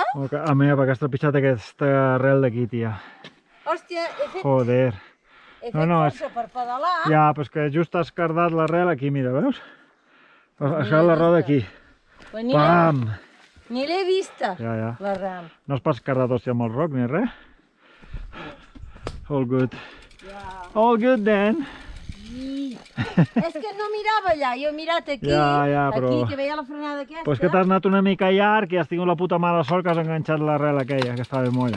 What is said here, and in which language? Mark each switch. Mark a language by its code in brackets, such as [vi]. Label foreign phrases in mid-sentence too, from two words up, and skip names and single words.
[ca] A mi, perquè has trepitjat aquesta arrel d'aquí, tia. Hòstia, Joder. he fet No, força per pedalar. Ja, però és que just has cardat l'arrel aquí, mira, veus? Això és la roda aquí. Però Pam! ni l'he vista, Ja. l'arrel. No has pas cardat hòstia amb el roc ni res? [en] All good. All good, then. [ca] És que no mirava allà, jo he mirat aquí, Ja, però... aquí, que veia la frenada aquesta. Però és que t'has anat una mica llarg i has tingut la puta mala sort que has enganxat l'arrel aquella, que estava molla.